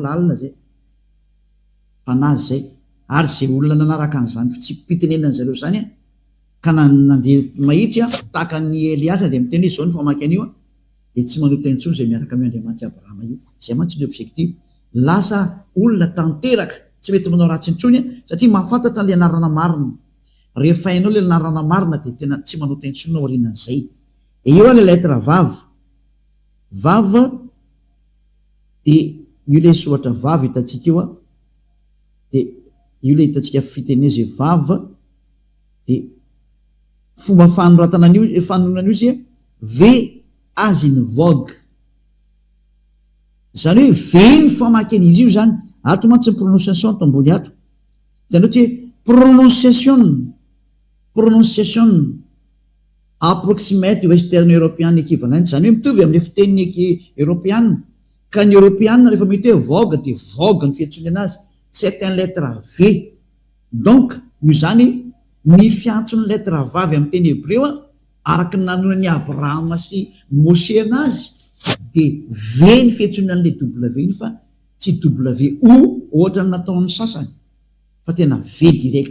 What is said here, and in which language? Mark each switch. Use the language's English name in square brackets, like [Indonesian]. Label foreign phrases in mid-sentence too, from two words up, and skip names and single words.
[Malagasy] lalina zay fanazy zay ary zay olona nanaraka an'izany tsy pitenenany zareo zany a ka nandeha mahitsy a tahaka ny Eliasa de miteny hoe zao ny famaky an'io a de tsy manota intsony zay miaraka amin'ny Andriamanitra Abrahama io zay mantsy ny objectif lasa olona tanteraka tsy mety manao ratsy intsony satria mahafantatra le anarana marina rehefa hainao le anarana marina de tena tsy manota intsony ao aorianan'izay eo a [French] le lettre [Malagasy] vava de io le soratra vava hitantsika io a de io le hitantsika fiteneza vava de fomba fanoratana io [English] v as in vogue [Malagasy] zany hoe veny famakeny izy io zany ato mantsy prononciation to ambony ato hitanao tsy prononciation [English] approximate western european equivalent [Malagasy] zany hoe mitovy amin'ny fiteniny européenne ka ny européenne rehefa mety hoe vogue de vogue ny fiantsony anazy [French] c'est un lettre v [Malagasy] donc io zany ny fiantsony lettre vavy amin'ny teny hébreu araky ny nanonany Abraham sy Moshe anazy de v ny fiantsony an'le w iny fa tsy w ohatra ny nataon'ny sasany fa tena v direct